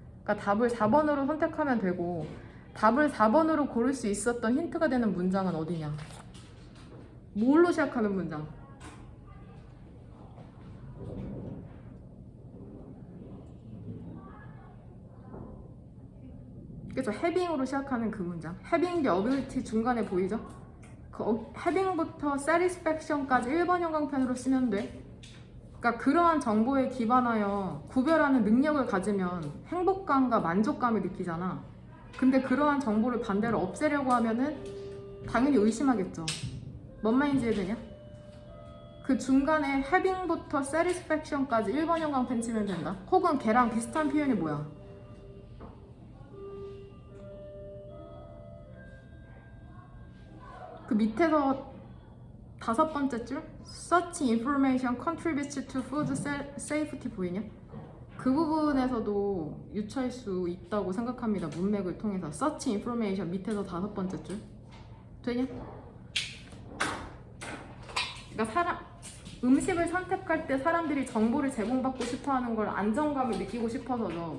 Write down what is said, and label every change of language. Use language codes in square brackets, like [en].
[ko] 그러니까 답을 4번으로 선택하면 되고, 답을 4번으로 고를 수 있었던 힌트가 되는 문장은 어디냐? 뭘로 시작하는 문장? 그죠? having으로 시작하는 그 문장. having the ability 중간에 보이죠? 그 having부터 satisfaction까지 1번 형광펜으로 쓰면 돼. 그러니까 그러한 정보에 기반하여 구별하는 능력을 가지면 행복감과 만족감을 느끼잖아. 근데 그러한 정보를 반대로 없애려고 하면은 당연히 의심하겠죠. 뭔 말인지 이해되냐? 그 중간에 having부터 satisfaction까지 1번 형광펜 치면 된다. 혹은 걔랑 비슷한 표현이 뭐야? 그 밑에서 5번째 줄 [en] Such information contributes to food safety [ko] 보이냐? 그 부분에서도 유추할 수 있다고 생각합니다. 문맥을 통해서 Such information 밑에서 5번째 줄 되냐? 그러니까 음식을 선택할 때 사람들이 정보를 제공받고 싶어하는 걸 안정감을 느끼고 싶어서죠.